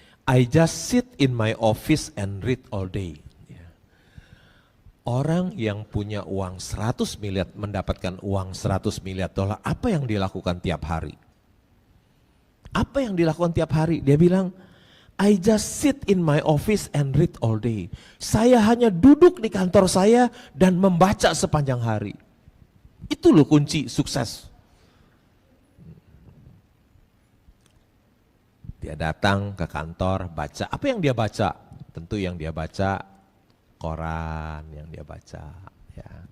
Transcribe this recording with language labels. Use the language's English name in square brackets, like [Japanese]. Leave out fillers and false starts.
[English] I just sit in my office and read all day. [Indonesian] Ya. Orang yang punya uang 100 miliar, mendapatkan uang 100 miliar dolar, apa yang dilakukan tiap hari? Apa yang dilakukan tiap hari? Dia bilang, [English] I just sit in my office and read all day. [Indonesian] Saya hanya duduk di kantor saya dan membaca sepanjang hari. Itu loh kunci sukses. Dia datang ke kantor, baca. Apa yang dia baca? Tentu yang dia baca, koran yang dia baca. Ya.